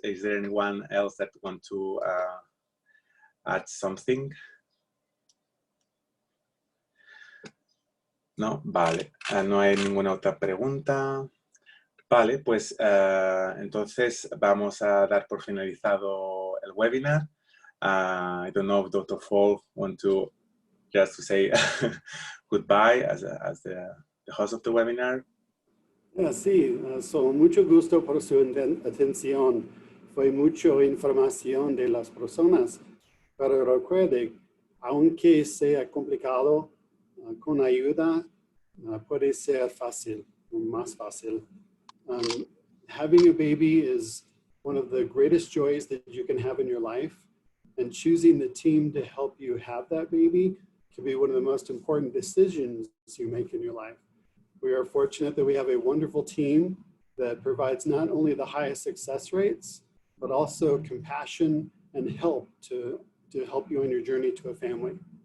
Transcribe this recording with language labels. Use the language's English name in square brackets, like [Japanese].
[English] Is there anyone else that want to add something? [Spanish] No, vale. No hay ninguna otra pregunta. Vale, pues entonces vamos a dar por finalizado el webinar. [English] I don't know if Dr. Foulk want to just to say goodbye as the host of the webinar. [Spanish] Sí, mucho gusto por su atención. Fue mucha información de las personas, pero recuerde, aunque sea complicado, con ayuda puede ser fácil, más fácil. [English] Having a baby is one of the greatest joys that you can have in your life. and choosing the team to help you have that baby can be one of the most important decisions you make in your life. We are fortunate that we have a wonderful team that provides not only the highest success rates, but also compassion and help to help you on your journey to a family.